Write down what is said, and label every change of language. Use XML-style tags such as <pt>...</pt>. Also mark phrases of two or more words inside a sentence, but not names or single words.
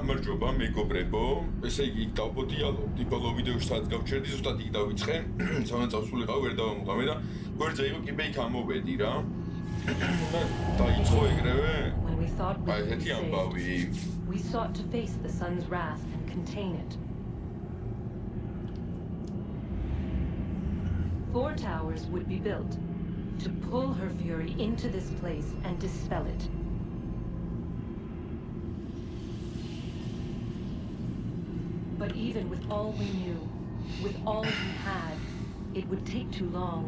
<ka>გამარჯობა, მეგობრებო. ესე იგი, იქ დავბოდიალობდი, ბოლო ვიდეოშიც გავჩერდი, ზუსტად იქ დავიწყე. სანამ წავსულიყავ, ვერ დავამოყამე და გვერდზე იყო კიბე იქ ამოვედი რა. და დაიწყო ეგრევე. აი, ესეთი ამბავი.</ka> <en>We sought to face the sun's wrath and contain it. 4 towers would be built to pull her fury into this place and dispel it. But even with all we knew, with all we had, it would take too long.</en>